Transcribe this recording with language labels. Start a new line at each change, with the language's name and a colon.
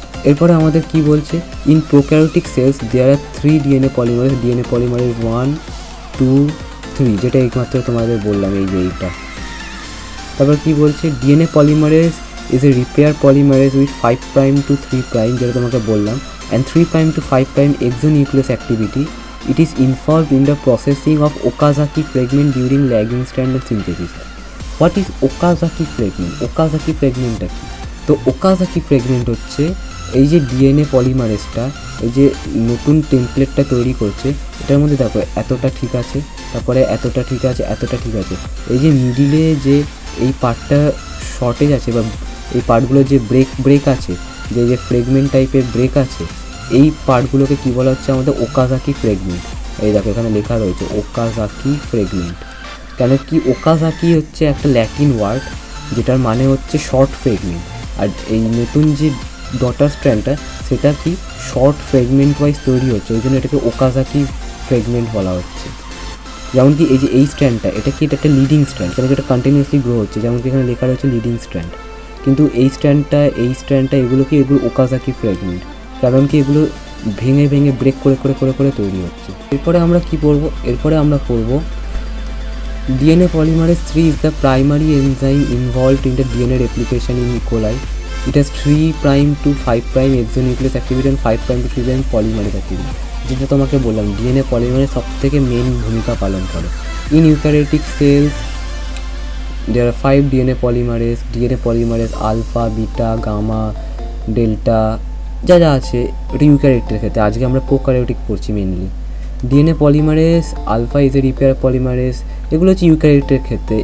Bangla: এরপরে আমাদের কি বলছে?
English: in prokaryotic cells there are 3 DNA polymerase 1, 2, 3,
Bangla: যেটা একমাত্র তোমাদের বললাম এই যে এইটা। তারপর কি বলছে?
English: DNA polymerase is a repair polymerase with 5' to 3',
Bangla: যেটা তোমাকে বললাম,
English: and 3' to 5' exonuclease activity. It is involved in the processing of Okazaki fragment during lagging strand synthesis. What is Okazaki fragment?
Bangla: Okazaki fragmentটা কি? তো Okazaki fragment হচ্ছে এই যে DNA পলিমারেজটা এই যে নতুন টেমপ্লেটটা তৈরি করছে, এটার মধ্যে দেখো এতটা ঠিক আছে, তারপরে এতটা ঠিক আছে, এতটা ঠিক আছে, এই যে মিডিলে যে এই পার্টটা শর্টেজ আছে বা এই পার্টগুলো যে ব্রেক আছে, যে ফ্রেগমেন্ট টাইপের ব্রেক আছে, এই পার্টগুলোকে কী বলা হচ্ছে? আমাদের ওকাজাকি ফ্রেগমেন্ট। এই দেখো এখানে লেখা রয়েছে ওকাজাকি ফ্রেগমেন্ট। কেন কি? ওকাজাকি হচ্ছে একটা ল্যাটিন ওয়ার্ড যেটার মানে হচ্ছে শর্ট ফ্রেগমেন্ট। আর এই নতুন যে ডটার স্ট্র্যান্ডটা সেটা কি শর্ট ফ্রেগমেন্ট ওয়াইজ তৈরি হচ্ছে, ওই জন্য এটাকে ওকাজাকি ফ্রেগমেন্ট বলা হচ্ছে। যেমন কি এই যে এই স্ট্র্যান্ডটা, এটা কি এটা একটা লিডিং স্ট্র্যান্ড, কারণ এটা কন্টিনিউয়াসলি গ্রো হচ্ছে, যেমন কি এখানে লেখা রয়েছে লিডিং স্ট্র্যান্ড। কিন্তু এই স্ট্র্যান্ডটা এগুলো ওকাজাকি ফ্রেগমেন্ট, কারণ কি এগুলো ভেঙে ভেঙে ব্রেক করে করে করে করে তৈরি হচ্ছে। এরপরে আমরা কি পড়বো, এরপরে আমরা পড়বো
English: DNA polymerase 3 is the primary enzyme involved in the DNA replication in E. coli. It has 3' to 5' exonuclease activity and 5' to 3' polymerase activity.
Bangla: যেটা তোমাকে বললাম DNA পলিমারেজ সব থেকে মেন ভূমিকা পালন করে।
English: in eukaryotic cells there are 5 DNA polymerase
Bangla: alpha, beta, gamma, delta যা যা আছে ওটা ইউক্যারিওটের ক্ষেত্রে। আজকে আমরা প্রোক্যারিওটিক পড়ছি mainly.
English: DNA polymerase alpha is a repair polymerase,
Bangla: এগুলো হচ্ছে ইউক্যারিওটের ক্ষেত্রে।